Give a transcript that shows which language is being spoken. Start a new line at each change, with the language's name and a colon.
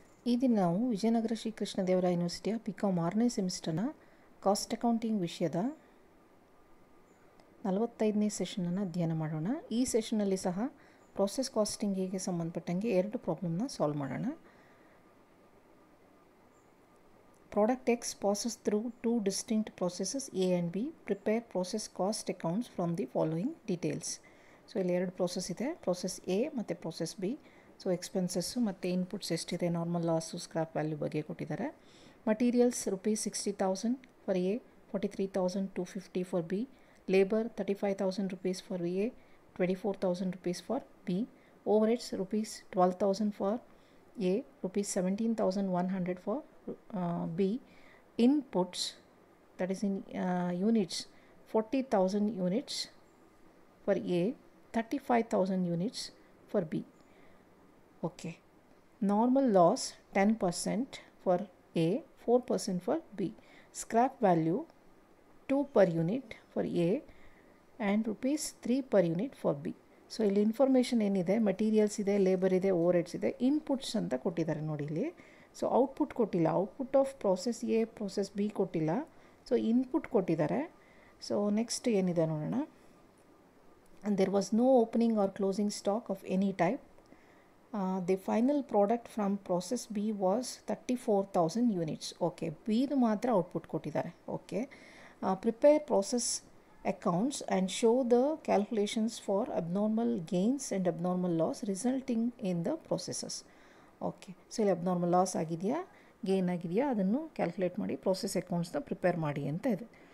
Kannada: ಈ ದಿನ ನಾವು Vijayanagara Shri Krishnadevaraya ಯೂನಿವರ್ಸಿಟಿಯ BCom 6ನೇ ಸೆಮಿಸ್ಟರ್ನ cost accounting ವಿಷಯದ 45ನೇ ಸೆಷನನ್ನು ಅಧ್ಯಯನ ಮಾಡೋಣ. ಈ ಸೆಷನಲ್ಲಿ ಸಹ ಪ್ರೋಸೆಸ್ ಕಾಸ್ಟಿಂಗಿಗೆ ಸಂಬಂಧಪಟ್ಟಂಗೆ 2 ಪ್ರಾಬ್ಲಮ್ನ ಸಾಲ್ವ್ ಮಾಡೋಣ.
English: Product X passes through 2 distinct processes A and B. Prepare process cost accounts from the following details.
Kannada: So ಇಲ್ಲಿ 2 process ಇದೆ, process A ಮತ್ತು process B. ಸೊ ಎಕ್ಸ್ಪೆನ್ಸಸ್ಸು ಮತ್ತು ಇನ್ಪುಟ್ಸ್ ಎಷ್ಟಿದೆ, ನಾರ್ಮಲ್ ಲಾಸು, ಸ್ಕ್ರಾಪ್ ವ್ಯಾಲ್ಯೂ ಬಗ್ಗೆ ಕೊಟ್ಟಿದ್ದಾರೆ.
English: Materials ₹60,000 for A, 43,250 for B. Labour ₹35,000 for A, 24,000 rupees for B. Overheads ₹12,000 for A, ₹17,100 for B. Inputs that is in units 40,000 units for A, 35,000 units for B. Okay, normal loss 10% for A, 4% for B. Scrap value 2 per unit for A and ₹3 per unit for B.
Kannada: So ಇಲ್ಲಿ information ಏನಿದೆ, materials ಇದೆ, labour ಇದೆ, over heads ಇದೆ, inputs ಅಂತ ಕೊಟ್ಟಿದ್ದಾರೆ ನೋಡಿ ಇಲ್ಲಿ. So output ಕೊಟ್ಟಿಲ್ಲ, output of process A process B ಕೊಟ್ಟಿಲ್ಲ, ಸೊ ಇನ್ಪುಟ್ ಕೊಟ್ಟಿದ್ದಾರೆ. ಸೊ ನೆಕ್ಸ್ಟ್ ಏನಿದೆ ನೋಡೋಣ.
English: There was no opening or closing stock of any type. The final product from process B was 34,000 units. Okay,
Kannada: B ದು ಮಾತ್ರ output ಕೊಟ್ಟಿದ್ದಾರೆ.
English: Okay, prepare process accounts and show the calculations for abnormal gains and abnormal loss resulting in the processes.
Kannada: Okay, so ಇಲ್ಲಿ abnormal loss ಆಗಿದೆಯಾ, gain ಆಗಿದೆಯಾ, ಅದನ್ನು calculate ಮಾಡಿ process ಅಕೌಂಟ್ಸ್ನ prepare ಮಾಡಿ ಅಂತ ಇದೆ.